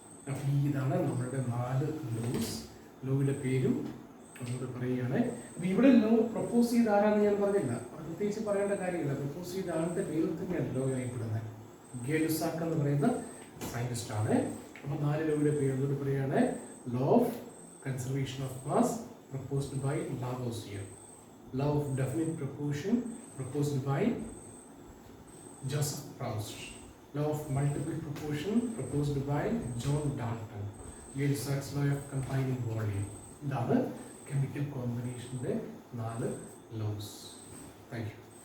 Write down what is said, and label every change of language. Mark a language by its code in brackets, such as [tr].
[ml] അപ്പോൾ ഇതാണ് നമ്മളുടെ 4 ലോസ്. ലോയുടെ പേരും ഒന്നുകൂടെ പറയുകയാണ്. അപ്പോൾ ഇവിടെ ലോ പ്രപ്പോസ് ചെയ്ത ആരാന്ന് ഞാൻ പറഞ്ഞില്ല, പ്രത്യേകിച്ച് പറയേണ്ട കാര്യമില്ല. പ്രപ്പോസ് ചെയ്ത ആളുടെ പേരിൽ തന്നെയാണ് ലോ അറിയപ്പെടുന്നത്. ഗേ-ലുസാക്ക് എന്ന് പറയുന്ന സയൻറ്റിസ്റ്റ് ആണ്. അപ്പോൾ 4 ലോയുടെ പേര് ഒന്നുകൂടെ പറയുകയാണ്. [en] Law of conservation of mass proposed by Lavoisier. Law of definite proportion proposed by Joseph Proust. Law of multiple proportion proposed by John Dalton. Gay-Lussac's law of confining volume. [ml] ഇതാണ് chemical കോമ്പിനേഷൻ്റെ 4 loss. Thank you.